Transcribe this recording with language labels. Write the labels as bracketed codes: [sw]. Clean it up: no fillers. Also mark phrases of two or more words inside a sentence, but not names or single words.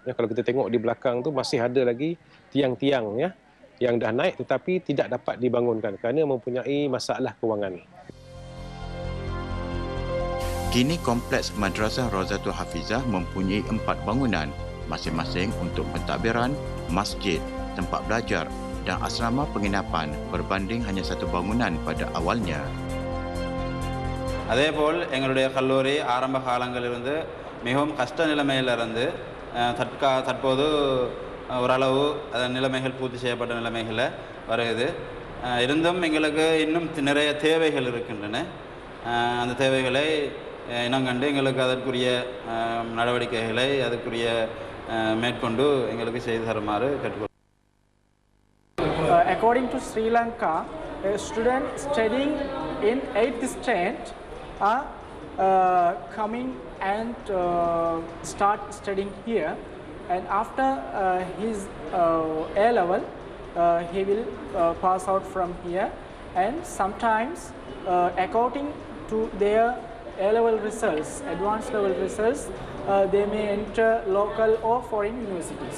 [ms] Kalau kita tengok di belakang tu masih ada lagi tiang-tiang yang dah naik tetapi tidak dapat dibangunkan kerana mempunyai masalah kewangan. Kini kompleks Madrasah Rozatul Hafizah mempunyai 4 bangunan, masing-masing untuk pentadbiran, masjid, tempat belajar dan asrama penginapan berbanding hanya 1 bangunan pada awalnya. [ta] அதேபோல் எங்களுடைய கல்லூரி ஆரம்ப காலங்களிலிருந்து மிகவும் கஷ்ட நிலைமையிலிருந்து தற்போது ஓரளவு அதன் நிலைமைகள் பூர்த்தி செய்யப்பட்ட நிலைமைகளில் வருகிறது. இருந்தும் எங்களுக்கு இன்னும் நிறைய தேவைகள் இருக்கின்றன. அந்த தேவைகளை இனங்கண்டு எங்களுக்கு அதற்குரிய நடவடிக்கைகளை அதற்குரிய மேற்கொண்டு எங்களுக்கு செய்து தருமாறு கேட்டுக்கொள்கிறேன். [en] According to Sri Lanka, a student studying in 8th standard are coming and start studying here, and after his A-level he will pass out from here, and sometimes according to their A-level results, advanced level results, they may enter local or foreign universities.